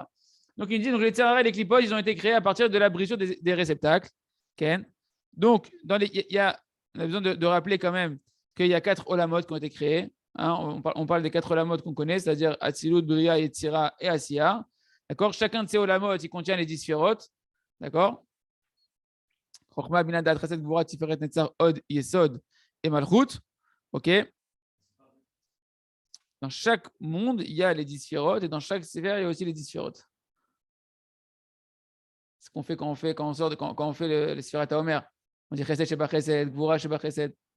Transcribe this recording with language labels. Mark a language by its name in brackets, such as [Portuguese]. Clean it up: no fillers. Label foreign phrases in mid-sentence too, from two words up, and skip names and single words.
[French] Donc, il dit, les tzararets et les clipotes, ils ont été créés à partir de la brisure des réceptacles. Okay. Donc, on a besoin de rappeler quand même qu'il y a 4 olamot qui ont été créés. Hein, on parle des 4 olamot qu'on connaît, c'est-à-dire Atzilut, Bria, Yetzira et Asiya. D'accord. Chacun de ces olamot, il contient les 10 sphérotes. D'accord. [Hebrew] חכמה, בינה, דעת, חסד, גבורה, תפארת, נצח, הוד, יסוד ומלכות. [French] OK. Dans chaque monde, il y a les 10 sphérotes et dans chaque sphère, il y a aussi les 10 sphérotes. Ce qu'on fait quand on fait les sphérotes à Omer. On dit [Hebrew] חסד, שבחסד, גבורה, שבחסד.